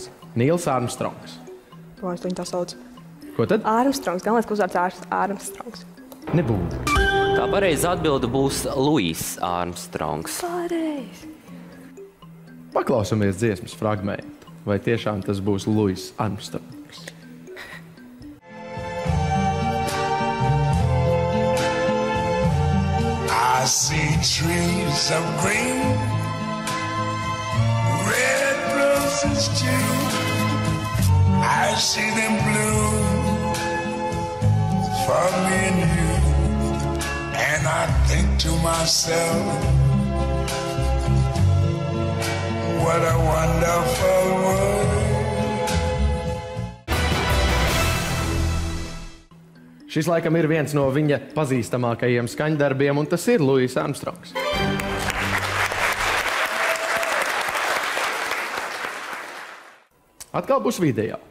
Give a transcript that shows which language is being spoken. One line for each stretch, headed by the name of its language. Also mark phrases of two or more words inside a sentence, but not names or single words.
Latvian: Nils Armstrongs. To es viņu tā saucu. Ko tad? Armstrongs. Galvenais, ka uzvārds Armstrongs. Nebūtu. Tā pareiza atbilde būs Luis Armstrongs. Pareizi. Paklausamies dziesmas fragmentu. Vai tiešām tas būs Louis Armstrongs?
English: I see trees of green, red roses too. I see them bloom for me and you. And I think to myself, what a wonderful world.
Latvian: Šis laikam ir viens no viņa pazīstamākajiem skaņdarbiem, un tas ir Louis Armstrongs. Atkal būs video.